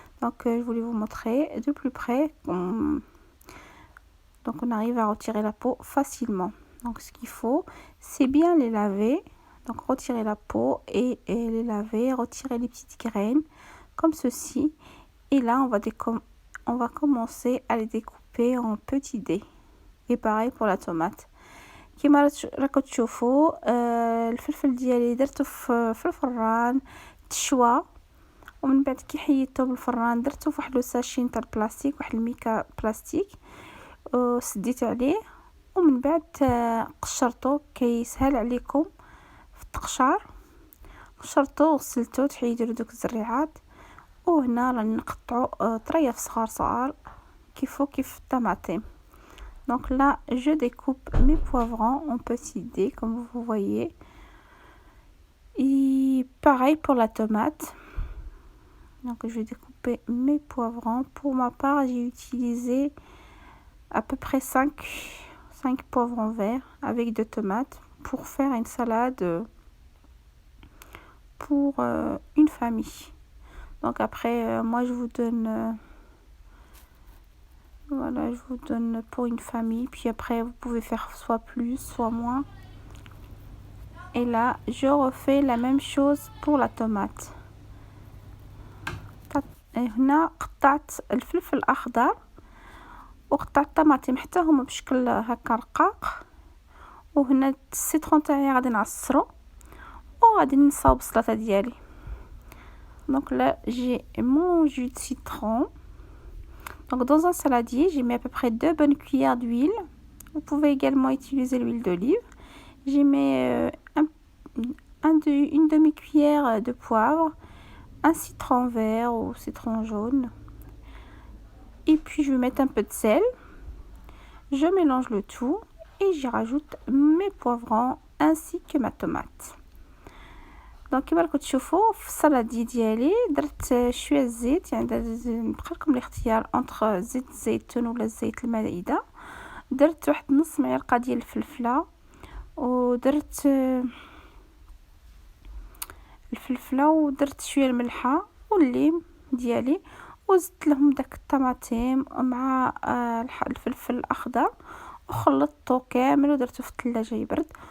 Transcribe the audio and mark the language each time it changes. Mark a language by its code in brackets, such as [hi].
[fr] Donc je voulais vous montrer de plus près. Donc on arrive à retirer la peau facilement. Donc ce qu'il faut, c'est bien les laver. Donc retirer la peau et les laver, retirer les petites graines comme ceci. Et là on va commencer à les découper en petits dés. Et pareil pour la tomate. [ar] كما راكم تشوفوا الفلفل ديالي درته في الفران تشوى، ومن بعد كي حيدته بالفران درته في واحد لو ساشي نتاع البلاستيك، واحد الميكا بلاستيك، وسديت عليه، ومن بعد قشرته كيسهل عليكم في التقشار. قشرته وغسلته تحيدوا دوك الزريعات، وهنا راني نقطعوا طريف صغار كيف الطماطم. [fr] Donc là, je découpe mes poivrons en petits dés, comme vous voyez. Et pareil pour la tomate. Donc je vais découper mes poivrons. Pour ma part, j'ai utilisé à peu près 5 poivrons verts avec 2 tomates pour faire une salade pour une famille. Donc après, moi je vous donne... Voilà, je vous donne pour une famille. Puis après, vous pouvez faire soit plus, soit moins. Et là, je refais la même chose pour la tomate. [ar] هنا قطعت الفلفل الأخضر وقطعت الطماطم حتى هما بشكل هكا رقاق. وهنا السيترون تاعي غادي نعصرو وغادي نصاوب السلطة ديالي. [fr] Donc là, j'ai mon jus de citron. Donc dans un saladier, j'ai mis à peu près 2 bonnes cuillères d'huile. Vous pouvez également utiliser l'huile d'olive. J'ai mis une demi-cuillère de poivre, un citron vert ou citron jaune. Et puis je vais mettre un peu de sel. Je mélange le tout et j'y rajoute mes poivrons ainsi que ma tomate. [ar] دونك كما راكم تشوفوا في السلادي ديالي درت شويه الزيت، يعني بقى لكم الاختيار انتر زيت الزيتون ولا زيت المائده. درت واحد نص معلقه ديال الفلفله، ودرت الفلفله ودرت شويه الملحه والليم ديالي، وزدت لهم داك الطماطم مع الفلفل الاخضر وخلطته كامل ودرته في الثلاجه يبرد.